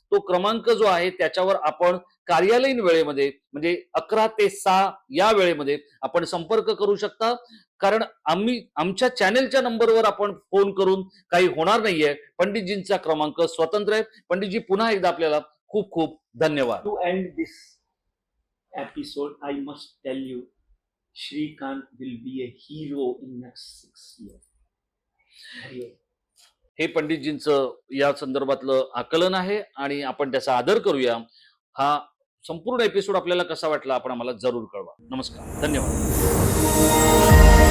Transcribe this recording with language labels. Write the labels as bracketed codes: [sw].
[mr] तो क्रमांक जो आहे त्याच्यावर आपण कार्यालयीन वेळेमध्ये म्हणजे 11 ते 6 या वेळेमध्ये आपण संपर्क करू शकता. कारण आमच्या चॅनेलच्या नंबरवर आपण फोन करून काही होणार नाहीये. पंडितजींचा क्रमांक स्वतंत्र आहे. पंडितजी पुन्हा एकदा आपल्याला खूप खूप धन्यवाद. [en] To end this episode, I must tell you, Shrikant will be a hero in next 6 years. [mr] हे पंडितजींचं या संदर्भातलं आकलन आहे आणि आपण त्याचा आदर करूया. हा संपूर्ण एपिसोड आपल्याला कसा वाटला आपण आम्हाला जरूर कळवा. नमस्कार, धन्यवाद.